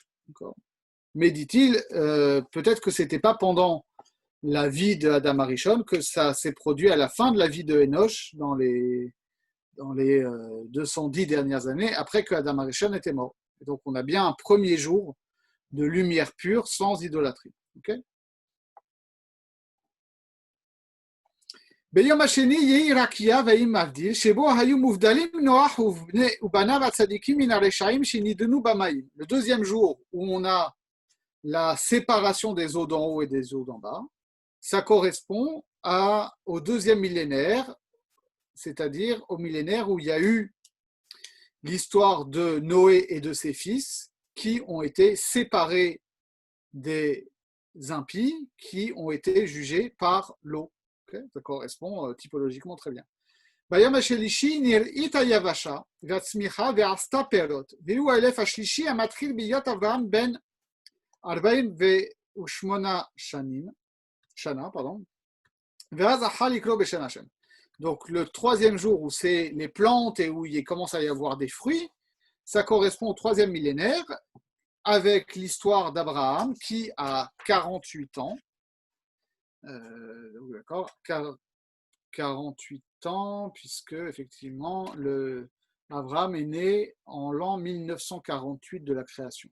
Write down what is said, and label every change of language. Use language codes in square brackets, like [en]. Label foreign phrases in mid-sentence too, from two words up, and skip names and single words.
[fr] Mais dit-il, peut-être que ce n'était pas pendant la vie d'Adam Arishon, que ça s'est produit à la fin de la vie de Enoch, dans les 210 dernières années, après que Adam Arishon était mort. Et donc, on a bien un premier jour de lumière pure sans idolâtrie. Okay? [he] ביום השני יהי רקיע ויהי מבדיל, שבו היו מובדלים נוח ובניו הצדיקים מן הרשעים שנידנו במים. [fr] Le deuxième jour où on a la séparation des eaux d'en haut et des eaux d'en bas, ça correspond au deuxième millénaire, c'est-à-dire au millénaire où il y a eu l'histoire de Noé et de ses fils qui ont été séparés des impies qui ont été jugés par l'eau. Okay, ça correspond typologiquement très bien. [he] ביום השלישי נראית היבשה והצמיחה ועשתה פירות, והוא האלף השלישי המתחיל בהיות אברהם בן 48 שנה, ואז החל לקרוא בשם השם. [fr] Donc le troisième jour où c'est les plantes et où il commence à y avoir des fruits, ça correspond au troisième millénaire avec l'histoire d'Abraham qui a 48 ans. D'accord, 48 ans, puisque effectivement Abraham est né en l'an 1948 de la création.